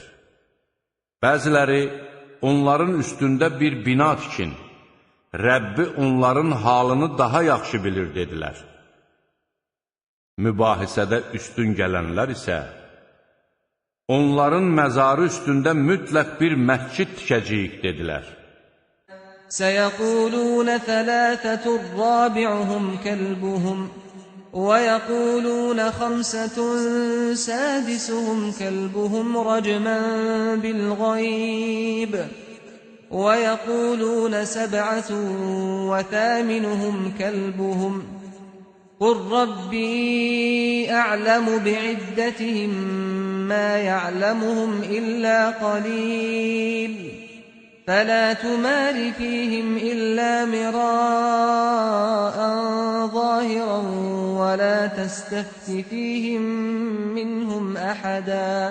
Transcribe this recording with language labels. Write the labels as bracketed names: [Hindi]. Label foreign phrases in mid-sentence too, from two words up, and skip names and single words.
[Azerbaijani] Bəziləri onların üstündə bir bina tikin, Rəbbi onların halını daha yaxşı bilir dedilər. Mübahisədə üstün gələnlər isə onların məzarı üstündə mütləq bir məscid tikəcəyik dedilər. [Arabic] سَيَقُولُونَ ثَلَاثَةٌ رَابِعُهُمْ كَلْبُهُمْ وَيَقُولُونَ خَمْسَةٌ سَادِسُهُمْ كَلْبُهُمْ رَجْمًا بِالْغَيْبِ وَيَقُولُونَ سَبْعَةٌ وَثَامِنُهُمْ كَلْبُهُمْ قُلْ رَبِّي أَعْلَمُ بِعِدَّتِهِم مَّا يَعْلَمُهُمْ إِلَّا قَلِيلٌ فَلَا تُمَارِ فِيهِمْ إِلَّا مِرَاءً ظَاهِرًا وَلَا تَسْتَفْتِ فِيهِم مِّنْهُمْ أَحَدًا.